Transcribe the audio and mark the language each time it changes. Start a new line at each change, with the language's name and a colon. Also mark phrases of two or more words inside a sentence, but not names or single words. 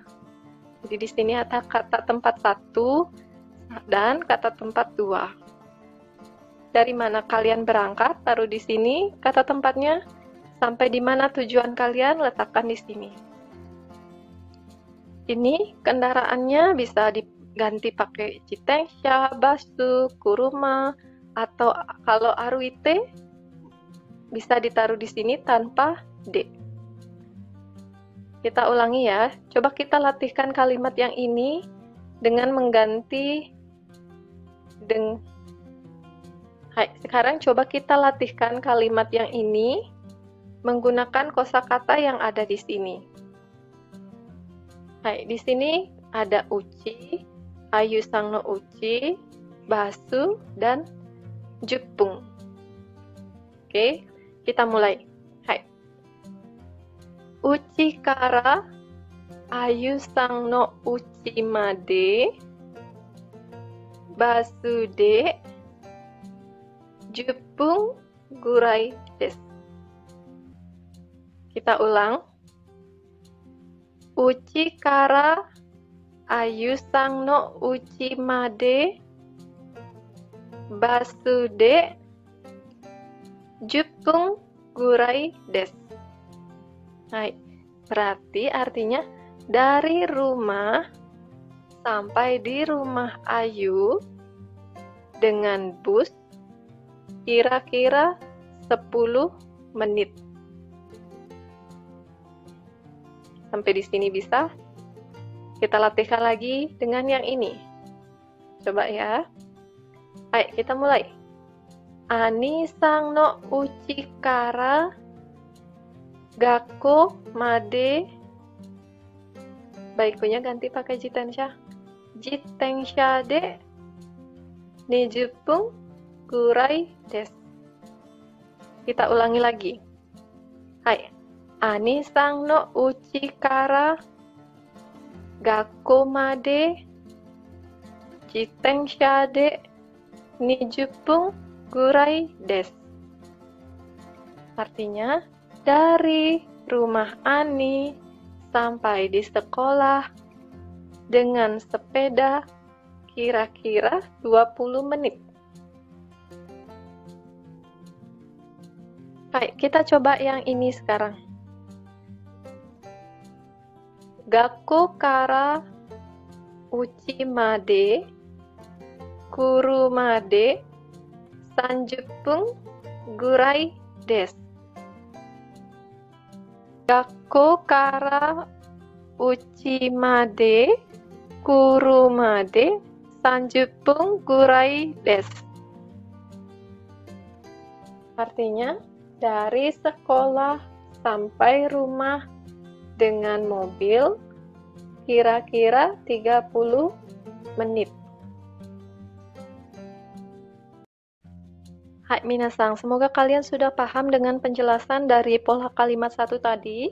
Indonesian: Jadi di sini ada kata tempat 1 dan kata tempat 2. Dari mana kalian berangkat, taruh di sini kata tempatnya. Sampai di mana tujuan kalian, letakkan di sini. Ini kendaraannya bisa diganti pakai
Japanese: 自転車、バス、車,
Indonesian: atau kalau aruite bisa ditaruh di sini tanpa D. Kita ulangi ya. Coba kita latihkan kalimat yang ini dengan mengganti sekarang coba kita latihkan kalimat yang ini menggunakan kosakata yang ada di sini. Hai, di sini ada uchi,
Japanese: アユさんの家,
Indonesian: basu, dan jupung. Oke, kita mulai. Hai.
Japanese: 家からアユさんの家までバスで10分ぐらいです.
Indonesian: Kita ulang.
Japanese: 家からアユさんの家までバスで10分ぐらいです.
Indonesian: Hai, berarti artinya dari rumah sampai di rumah Ayu dengan bus kira-kira 10 menit. Sampai di sini bisa? Kita latihkan lagi dengan yang ini. Coba ya. Ayo kita mulai.
Japanese: アニさんの家から学校まで.
Indonesian: Baikunya ganti pakai jitensha.
Japanese: 自転車で20分ぐらいです.
Indonesian: Kita ulangi lagi. Hai.
Japanese: アニさんの家から学校まで自転車で20分ぐらいです.
Indonesian: Artinya, dari rumah Ani sampai di sekolah dengan sepeda kira-kira 20 menit. Baik, kita coba yang ini sekarang.
Japanese: 学校から家まで車で30分ぐらいです. 学校から家まで車で30分ぐらいです.
Indonesian: Artinya, dari sekolah sampai rumah dengan mobil kira-kira 30 menit.
Japanese: はい皆さん,
Indonesian: semoga kalian sudah paham dengan penjelasan dari pola kalimat 1 tadi.